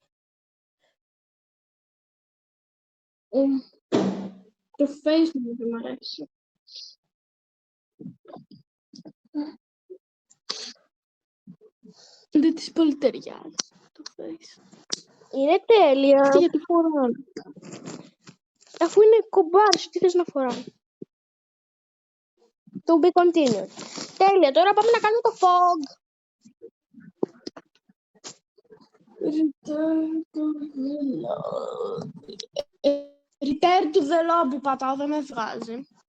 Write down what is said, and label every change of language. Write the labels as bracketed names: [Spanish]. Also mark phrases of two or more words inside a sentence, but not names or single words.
[Greek] Το face μου δεν μ' αρέσει. Δεν της πολύ ταιριάζει το face. Είναι τέλεια. Και γιατί φοράω. Αφού είναι κομπάρς, τι θες να φοράω. [English] To be continued. [Greek] Τέλεια, τώρα πάμε να κάνουμε το fog. [English] Return to the lobby [Greek] πατάω, δεν με βγάζει.